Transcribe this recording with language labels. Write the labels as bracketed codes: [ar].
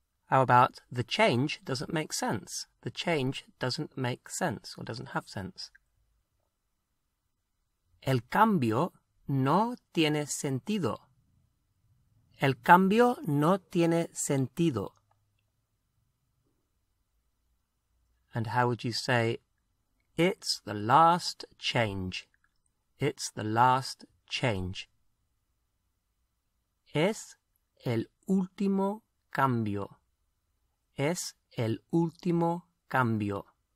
[en] How about the change doesn't make sense? The change doesn't make sense or doesn't have sense. [es] El cambio no tiene sentido. El cambio no tiene sentido. [en] And how would you say, it's the last change? It's the last change. [es] Es el último cambio. Es el último cambio.